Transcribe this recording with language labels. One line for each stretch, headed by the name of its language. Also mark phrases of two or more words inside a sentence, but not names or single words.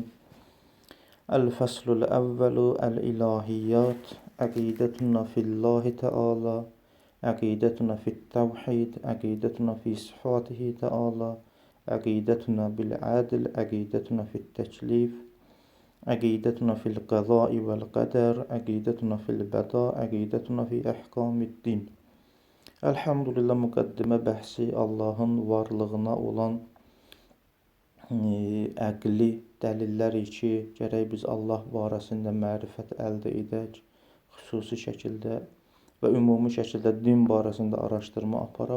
Arabic: الفصل الأول الإلهيات، عقيدتنا في الله تعالى، عقيدتنا في التوحيد، عقيدتنا في صفاته تعالى، عقيدتنا بالعدل، عقيدتنا في التكليف، عقيدتنا في القضاء والقدر، عقيدتنا في البداء، عقيدتنا في أحكام الدين.
Azerbaijani: Elhamdülillah müqəddimə bəhsi Allahın varlığına olan əqli dəlilləri ki, gərək biz Allah barəsində mərifət əldə edək, xüsusi şəkildə və ümumi şəkildə din barəsində araşdırma aparaq.